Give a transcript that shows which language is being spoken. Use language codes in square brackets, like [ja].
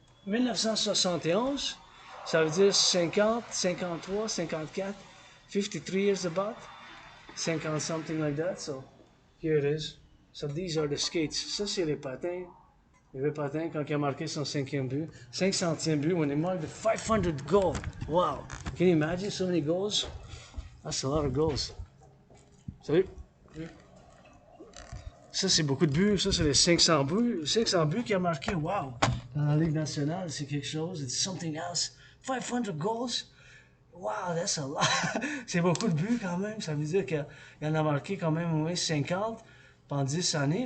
[en] 1971, [fr] ça veut dire [en] 50, 53, 54, 53 years about, 50 something like that, so here it is. So these are the skates. [fr] Ça c'est les patins. Les patins quand il a marqué son 5e but. 500e but [en] when he marked the 500 goal. Wow. Can you imagine so many goals? That's a lot of goals. [fr] Salut. Ça, c'est beaucoup de buts. Ça, c'est les 500 buts. 500 buts qu'il a marqué. Wow. Dans la Ligue nationale, c'est quelque chose. [en] It's something else. 500 goals. Wow, that's a lot. [fr] C'est beaucoup de buts quand même. Ça veut dire qu'il en a marqué quand même au moins 50 pendant 10 années.